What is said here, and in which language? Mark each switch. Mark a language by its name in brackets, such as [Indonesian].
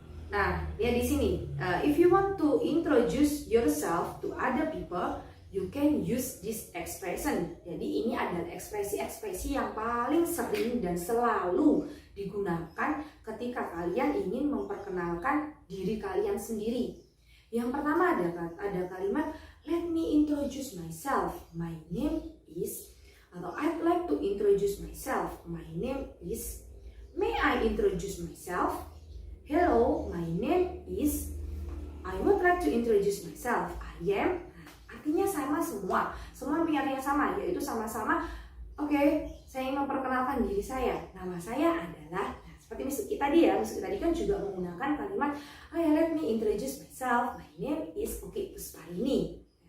[English] Nah, [Indonesian] ya di sini, [English] if you want to introduce yourself to other people, you can use this expression. [Indonesian] Jadi ini adalah ekspresi-ekspresi yang paling sering dan selalu digunakan ketika kalian ingin memperkenalkan diri kalian sendiri. Yang pertama ada kalimat [English] let me introduce myself. My name is, atau I'd like to introduce myself. My name is. May I introduce myself? Hello, my name is. I would like to introduce myself. I am. [Indonesian] Artinya sama semua punya arti yang sama, yaitu sama-sama. Oke, saya ingin memperkenalkan diri saya. Nama saya adalah. Nah, seperti musik tadi kan juga menggunakan kalimat [English] let me introduce myself. My name is Pusparini.